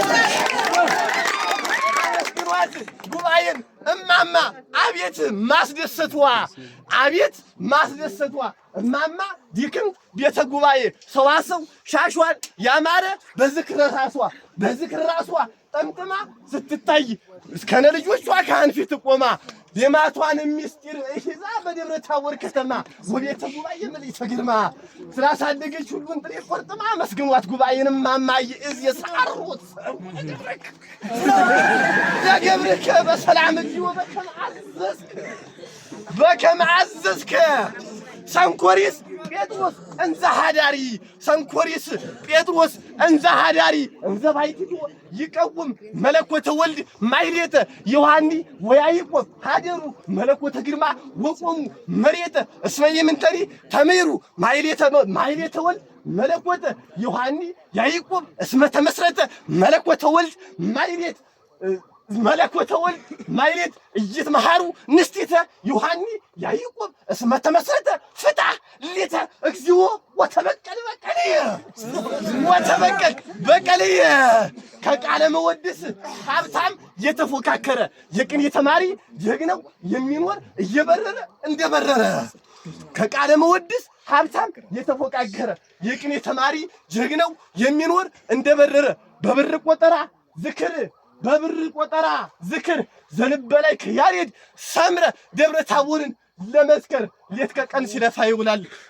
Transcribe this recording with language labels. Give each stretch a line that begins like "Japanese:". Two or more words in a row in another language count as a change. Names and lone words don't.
Amharic: መስግኗት ጉባኤን እማማ አቤት ማስደሰቷ አቤት ማስደሰቷ እማማ ድክምት ቤተ ጉባኤ ሰዋሰው ሻሿን ያማረ በዝክረ ራሷ ጠምጥማ ስትታይ እስከነ ልጆቿ ካህን ፊት ቆማ የማቷን ሚስጢር እይዛ በደብረ ታቦር ከተማ ወቤተ ጉባኤ ምልዕተ ግርማ ስላሳደገች ሁሉን ጥሬ ቆርጥማ መስግኗት ጉባኤን እማማ ይእዝ የሳሩት
Geez: ለገብርከ በሰላም እግዚኦ በከመ አዘዝከ ሰንኮሪስ ጴጥሮስ እንዘ ሀዳሪ ሰንኮሪስ ጴጥሮስ እንዘ ሀዳሪ እንዘ ባይቲቶ ይቀውም መለኮተ ወልድ ማይሌተ ዮሐኒ ወያዕቆብ ሀደሩ መለኮተ ግርማ ወቆሙ መሬተ እስመ ይምንተኒ ተሜሩ ማይሌተ ወልድ መለኮተ ዮሐኒ ያዕቆብ እስመ ተመስረተ መለኮተ ወልድ ማይሌት መለኮተ ወልድ ማይሌት እይትመሃሩ ንስቲተ ዮሐኒ ያዕቆብ እስመ ተመስረተ ፍትሐ ሊተ እግዚኦ ወተበቀል
Amharic: በቀልየ ከቃለ መወድስ ሀብታም የተፎካከረ የቅኔ ተማሪ ጀግናው የሚኖር እየበረረ እንደበረረ ከቃለ መወድስ ሀብታም የተፎካከረ የቅኔ ተማሪ ጀግናው የሚኖር እንደበረረ በብር ቆጠራ ዝክር ዘንበላይ ከያሬድ ሰምረ ደብረ ታቦርን ለመስከር ሌት ከቀን ሲለፋ ይውላል።